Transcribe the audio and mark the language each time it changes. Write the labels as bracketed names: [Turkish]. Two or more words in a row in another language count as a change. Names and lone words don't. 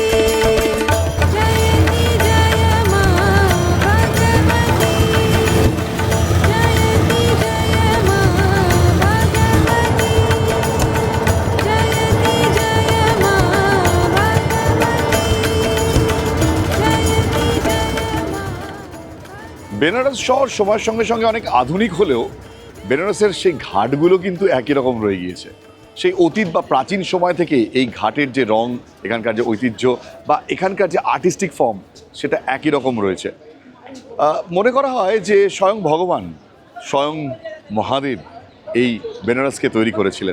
[Hindi] जयति जय मा भगवती जयति जय मा भगवती जयति जय मा भगवती जयति जय मा। [Bangla] বেনারস শহর সময়ের সঙ্গে সঙ্গে অনেক আধুনিক হলেও বেনারসের সেই ঘাটগুলো কিন্তু একই রকম রয়ে গিয়েছে। সেই অতীত বা প্রাচীন সময় থেকে এই ঘাটের যে রং, এখানকার যে ঐতিহ্য বা এখানকার যে [English] artistic form, [Bangla] সেটা একই রকম রয়েছে। মনে করা হয় যে স্বয়ং ভগবান, স্বয়ং মহাদেব এই বেনারসকে তৈরি করেছিলেন।